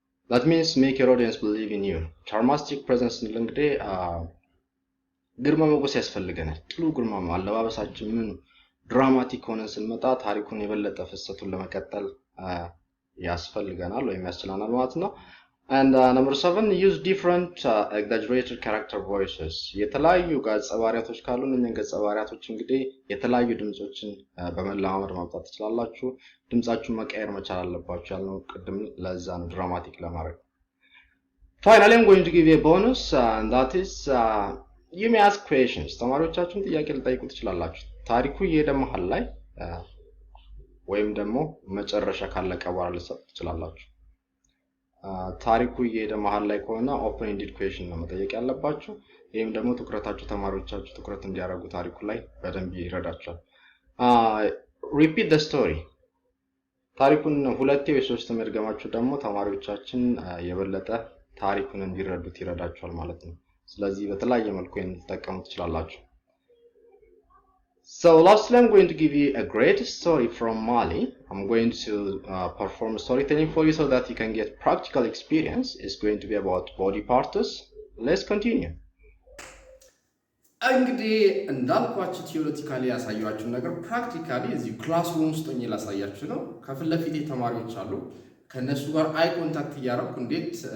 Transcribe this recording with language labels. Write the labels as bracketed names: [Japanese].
[English] That means make your audience believe in you. [Amharic] Charmistic presence እንግዲህ ግርማ ሞገስ ያስፈልገናል። ጥሩ ግርማ አለባበሳችን ምን ድራማቲክ ሆነን ስንመጣ ታሪኩን የበለጠ ፍሰቱን ለመቀጠል ያስፈልገናል ወይም ያስችላናል ማለት ነው። [English] And number 7, use different exaggerated character voices. [Amharic] የተለያዩ ገጸ ባህሪያቶች ካሉ እነኚህ ገጸ ባህሪያቶች እንግዲህ የተለያዩ ድምጾችን በመለማመድ ማውጣት ትችላላችሁ። ድምጻችሁን መቀየር መቻል አለባችሁ ያልነው ቅድም ለዛ ነው ድራማቲክ ለማድረግ። [English] Finally, I'm going to give you a bonus, and that is you may ask questions. [Amharic] ተማሪዎቻችሁን ጥያቄ ልጠይቁ ትችላላችሁ። ታሪኩ እየሄደ መሃል ላይ ወይም ደግሞ መጨረሻ ካለቀ በኋላ ልትሰጡ ትችላላችሁ። ታሪኩ እየሄደ መሃል ላይ ከሆነ ኦፕን ኢንዲድ ኩዌሽን ነው መጠየቅ ያለባችሁ። ይሄም ደግሞ ትኩረታችሁ ተማሪዎቻችሁ ትኩረት እንዲያደርጉ ታሪኩ ላይ በደንብ ይረዳቸዋል። ሪፒት ዘ ስቶሪ። ታሪኩን ሁለቴ ወይ ሶስት መድገማችሁ ደግሞ ተማሪዎቻችን የበለጠ ታሪኩን እንዲረዱት ይረዳቸዋል ማለት ነው። ስለዚህ በተለያየ መልኩ ልትጠቀሙ ትችላላችሁ። [English] So lastly, I'm going to give you a great story from Mali. I'm going to perform storytelling for you so that you can get practical experience. It's going to be about body parts. Let's continue. [Amharic] እንግዲህ እንዳልኳችሁ ቲዮሪቲካሊ ያሳያችሁ ነገር ፕራክቲካሊ እዚህ ክላስሩም ውስጥ ሆኜ ላሳያችሁ ነው። ከፊት ለፊቴ ተማሪዎች አሉ። ከነሱ ጋር አይ ኮንታክት እያደረኩ እንዴት